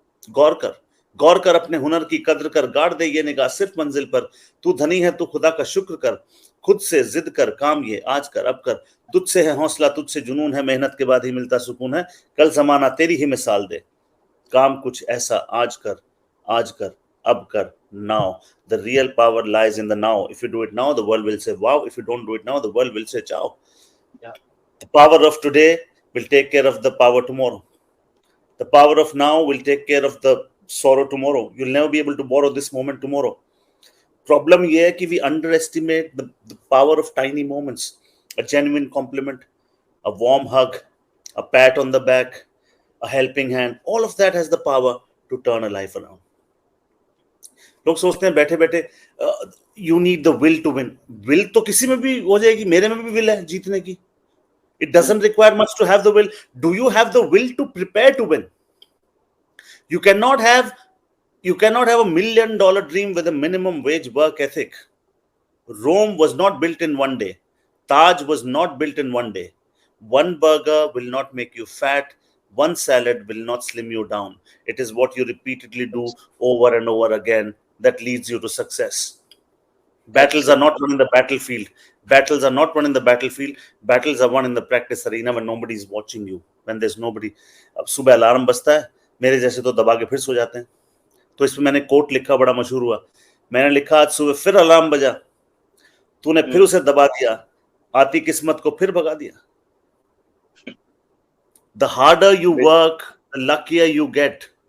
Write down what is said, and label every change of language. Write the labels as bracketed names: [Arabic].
[Hindi] गौर कर, गौर कर अपने हुनर की कद्र कर, गाड़ दे ये निगाह सिर्फ मंजिल पर। तू धनी है तू खुदा का शुक्र कर, खुद से जिद कर काम ये आज कर अब कर। तुझसे है हौसला तुझसे जुनून है, मेहनत के बाद ही मिलता सुकून है। कल जमाना तेरी ही मिसाल दे, काम कुछ ऐसा आज कर अब कर। [English] Now the real power lies in the now. If you do it now the world will say wow, if you don't do it now the world will say ciao. Yeah. The power of today will take care of the power tomorrow. The power of now will take care of the sorrow tomorrow. You'll never be able to borrow this moment tomorrow. Problem [Hindi] ये है कि [English] we underestimate the power of tiny moments. A genuine compliment, a warm hug, a pat on the back, a helping hand, all of that has the power to turn a life around. [Hindi] लोग सोचते हैं बैठे बैठे [English] You need the will to win. [Hindi] Will तो किसी में भी हो जाएगी, मेरे में भी विल है जीतने की। [English] It doesn't require much to have the will. Do you have the will to prepare to win? You cannot have $1 million dream with a minimum wage work ethic. Rome was not built in one day. Taj was not built in one day. One burger will not make you fat. One salad will not slim you down. It is what you repeatedly do over and over again that leads you to success. Battles are not won in the battlefield. Battles are not won in the battlefield. Battles are won in the practice arena when nobody is watching you. When there's nobody. [Hindi] अब सुबह alarm बजता है, मेरे जैसे तो दबा के फिर सो जाते हैं। तो इसमें मैंने कोट लिखा, बड़ा मशहूर हुआ। मैंने लिखा आज सुबह फिर अलार्म बजा, तूने फिर उसे दबा दिया, आती किस्मत को फिर भगा दिया। [English] The harder you work, the luckier you get.